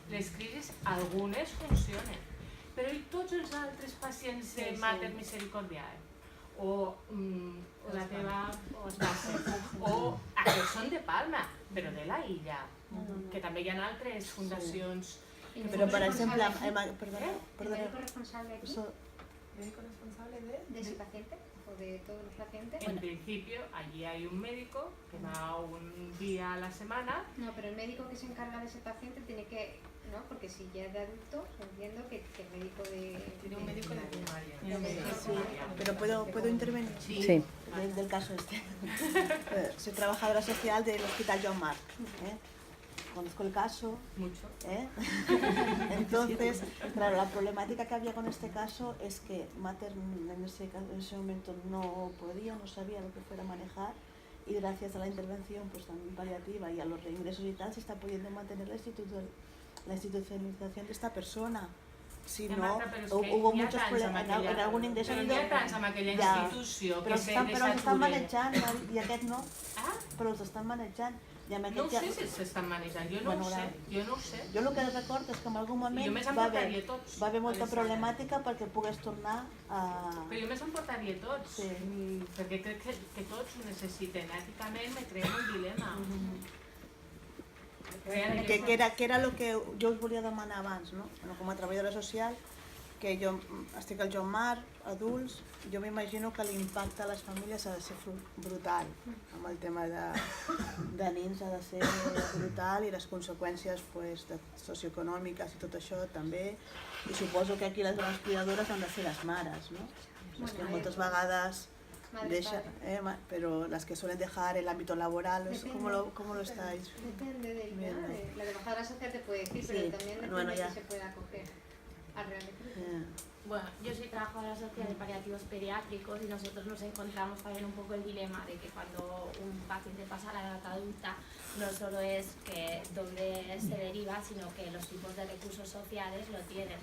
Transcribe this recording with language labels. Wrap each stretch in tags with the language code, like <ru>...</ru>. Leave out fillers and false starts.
<ca>Les crisis, algunes funcionen, però i tots els altres pacients de Mater Misericordiae? O la teva, o els Basset, o aquests són de Palma, però de la illa, que també hi ha altres fundacions.</ca> <es>Pero por ejemplo, ¿El médico responsable aquí ¿Médico responsable de ese paciente o de todos los pacientes? En principio, allí hay un médico que va un día a la semana. No, pero el médico que se encarga de ese paciente tiene que, ¿no? Porque si ya es de adulto, entiendo que el médico de... Tiene un médico de primaria. Sí, pero ¿puedo intervenir? Sí. Del caso este. Soy trabajadora social del Hospital Joan Marc. Conozco el caso. Mucho. Entonces, claro, la problemática que había con este caso es que Mater en ese momento no podía, no sabía lo que fuera a manejar, y gracias a la intervención pues también paliativa y a los reingresos y tal se está pudiendo mantener la institucionalización de esta persona. Si no, hubo muchos problemas en algun ingreso.</es> <ca>Però n'hi ha tants amb aquella institució que se però s'estan desaturen. manejant i aquest no, però els estan manejant. No ho sé si s'estan manejant, jo no ho sé. Jo el que recordo és que en algun moment va haver molta problemàtica perquè pogués tornar a... Però jo més em portaria tots, perquè crec que tots ho necessiten. Èticament me crea un dilema. Que era el que jo us volia demanar abans, no? Com a treballadora social, que jo estic al Joan Marc, adults, jo m'imagino que l'impacte a les famílies ha de ser brutal, amb el tema de nens ha de ser brutal i les conseqüències socioeconòmiques i tot això també, i suposo que aquí les grans cuidadores han de ser les mares, no? Les que moltes vegades</ca> <es>dejan, pero las que suelen dejar el ámbito laboral, ¿cómo lo estáis? Depende del tema, la trabajadora social te puede decir, pero también depende de que se pueda acoger al real decreto. Bueno, yo soy trabajadora social de paliativos pediátricos y nosotros nos encontramos también un poco el dilema de que cuando un paciente pasa a la edad adulta no solo es que dónde se deriva, sino que los tipos de recursos sociales lo tienen.</es>